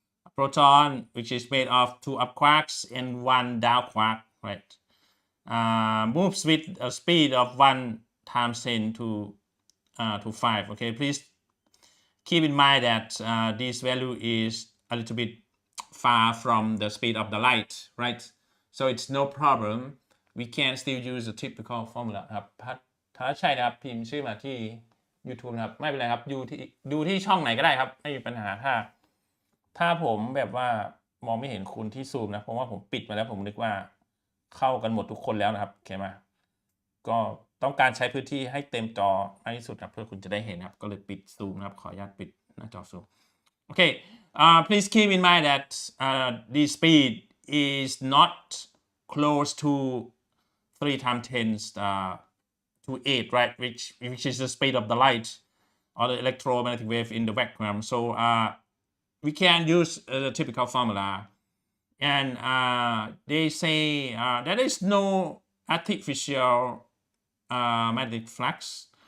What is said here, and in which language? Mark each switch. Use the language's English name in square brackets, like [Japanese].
[English] A proton which is made of 2 up quarks and 1 down quark, right? Moves with a speed of 1 times 10 to 5. Okay, please keep in mind that this value is a little bit far from the speed of the light, right? So it's no problem. We can still use the typical formula [Thai] ครับถ้าใช่นะครับพิมพ์ชื่อมาที่ YouTube นะครับไม่เป็นไรครับดูที่ช่องไหนก็ได้ครับไม่มีปัญหา ถ้าผมแบบว่ามองไม่เห็นคุณที่ซูมนะเพราะว่าผมปิดมาแล้วผมนึกว่าเข้ากันหมดทุกคนแล้วนะครับโอเคไหมก็ต้องการใช้พื้นที่ให้เต็มจอมากที่สุดครับเพื่อคุณจะได้เห็นครับก็เลยปิดซูมนะครับขออนุญาตปิดหน้าจอซูมโอเค [English] please keep in mind that the speed is not close to 3 times 10 to 8, right? Which is the speed of the light or the electromagnetic wave in the vacuum. So we can use the typical formula. And they say there is no artificial magnetic flux.